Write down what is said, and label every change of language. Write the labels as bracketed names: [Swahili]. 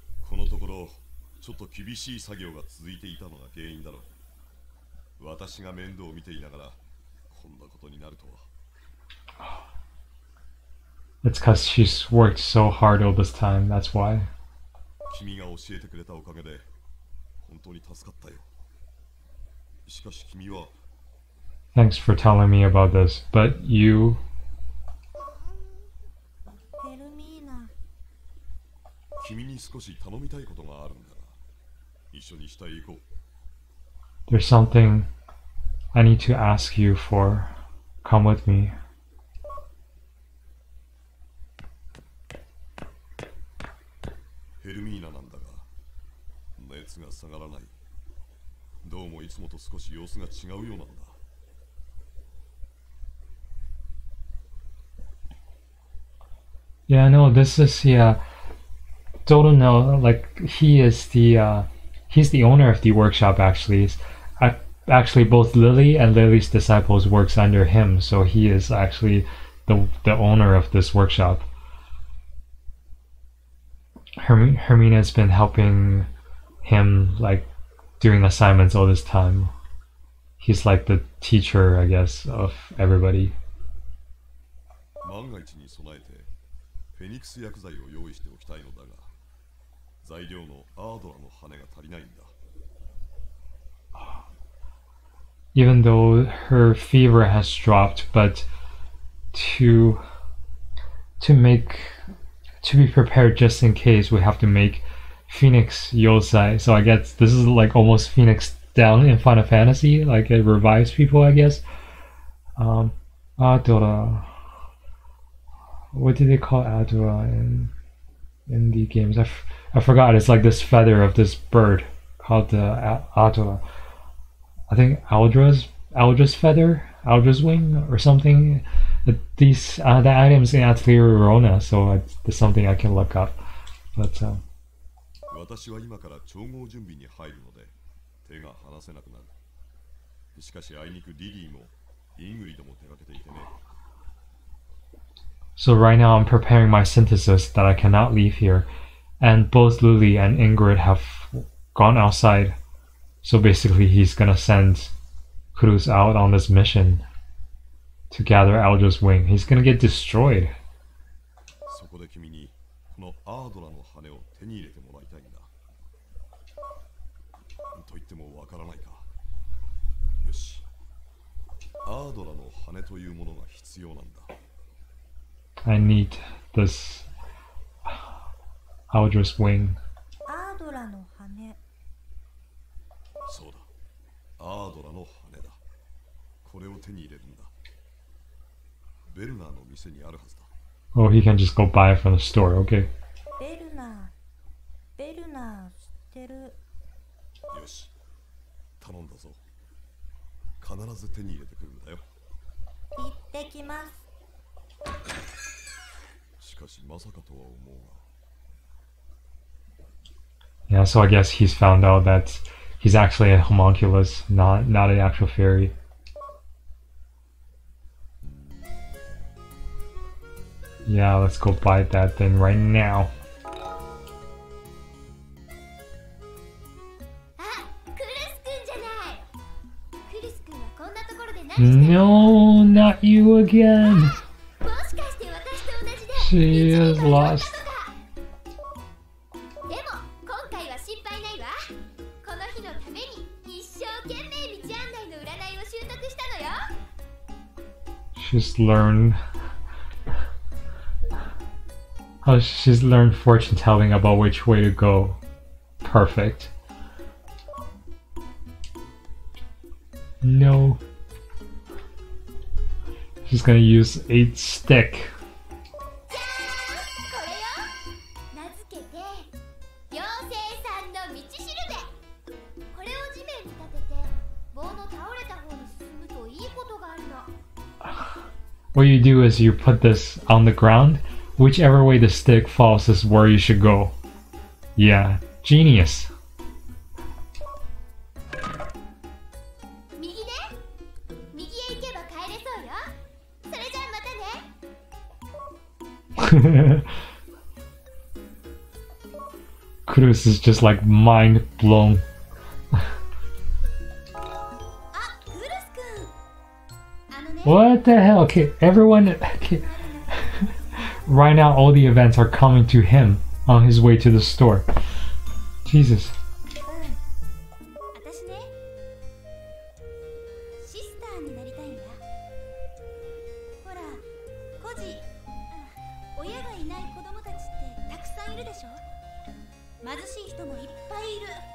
[Japanese] このところちょっと厳しい作業が続いていたのが原因だろう。私が面倒を見ていながらこんなことになるとは。 [English] It's because she's worked so hard all this time, that's why. [Japanese] 君が教えてくれたおかげで本当に助かったよ。しかし君は [English] Thanks for telling me about this, but you... [Japanese] ヘルミーナ。君に少し頼みたいことがあるんだが、一緒に下へ行こう。 [English] There's something I need to ask you for. Come with me. [Japanese] ヘルミーナなんだが、熱が下がらない。どうもいつもと少し様子が違うようなんだ。 [English] Yeah, no, this is don't know, like he's the owner of the workshop actually. Actually both Lillie and Lily's disciples works under him, so he is actually the owner of this workshop. Hermina's been helping him like doing assignments all this time. He's like the teacher, I guess, of everybody. [Japanese] 万が一に備えてフェニックス薬剤を用意しておきたいのだが、材料のアードラの羽が足りないんだ。 [English] Even though her fever has dropped, but to be prepared just in case, we have to make Phoenix Yosai. So I guess this is like almost Phoenix down in Final Fantasy, like it revives people, I guess. Adora. What do they call Adora in the games? I forgot. It's like this feather of this bird called Adora. I think Aldra's feather, Aldra's wing, or something. These the items in Atelier Rona, so it's something I can look up. But [Japanese] 私は今から調合準備に入るので手が離せなくなる。しかしあいにくリリーもイングリドも手がけていてね。 [English] So right now I'm preparing my synthesis that I cannot leave here, and both Lillie and Ingrid have gone outside. So basically he's gonna send Culus out on this mission to gather Aldra's wing. He's gonna get destroyed. [Japanese] そこで君にこのアードラの羽を手に入れてもらいたいんだ。と言ってもわからないか。よし。アードラの羽というものが必要なんだ。 [English] I need this Aldra's wing. [Japanese] アードラの羽。そうだ。アードラの羽だ。これを手に入れるんだ。ベルナーの店にあるはずだ。 [English] Oh, he can just go buy it from the store, okay. [Japanese] ベルナー知ってる。よし。頼んだぞ。必ず手に入れてくるんだよ。行ってきます。しかしまさかとは思うが。 [English] Yeah, so I guess he's found out that he's actually a homunculus, not an actual fairy. Yeah, let's go buy that thing right now. [Japanese] あ、クルスくんじゃない。クルスくんはこんなところで何してるの？ [English] No, not you again. [Japanese] もしかして私と同じで [English] She is lost. [Japanese] でも今回は心配ないわ。この日のために一生懸命道案内の占いを習得したのよ。 [English] She's learned. Oh, she's learned fortune telling about which way to go. Perfect. No. She's gonna use a stick. [Japanese] じゃーん、これよ。名付けて妖精さんの道しるべ。これを地面に立てて棒の倒れた方に進むといいことがあるの。 [English] What you do is you put this on the ground Whichever way the stick falls is where you should go. Yeah, genius. [Japanese] 右ね。右へ行けば帰れそうよ。それじゃあまたね。 [English] Culus is just like mind blown. [Japanese] あ、クルス君。ね。 [English] What the hell? Okay, everyone. Okay. Right now, all the events are coming to him on his way to the store. Jesus. [Japanese] 私ね、シスターになりたいんだ。ほら、孤児、親がいない子供たちってたくさんいるでしょ。貧しい人もいっぱいいる。